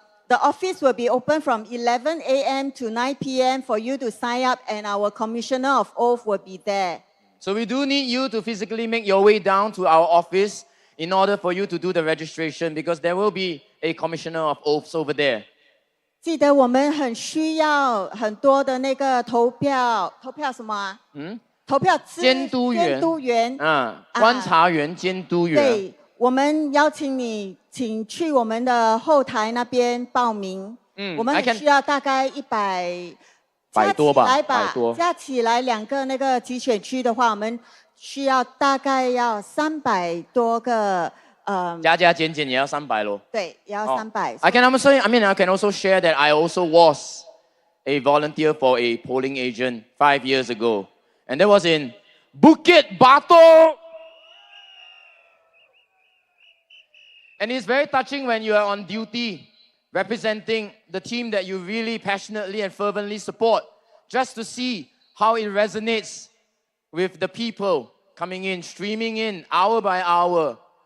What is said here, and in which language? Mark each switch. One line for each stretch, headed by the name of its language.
English: The office will be open from 11 a.m. to 9 p.m. for you to sign up, and our commissioner of oath will be there. So we do need you to physically make your way down to our office in order for you to do the registration, because there will be a commissioner of oaths over there.
Chinese: 记得我们很需要很多的那个投票什么啊？投票监督员观察员、监督员。对，我们邀请你，请去我们的后台那边报名。我们很需要大概100 多吧，加起来2个那个集选区的话，我们需要大概要300多个。加减也要300咯。对，也要300。
English: I can also share that I also was a volunteer for a polling agent 5 years ago, and that was in Bukit Batok. And it's very touching when you are on duty, representing the team that you really passionately and fervently support, just to see how it resonates with the people coming in, streaming in hour by hour.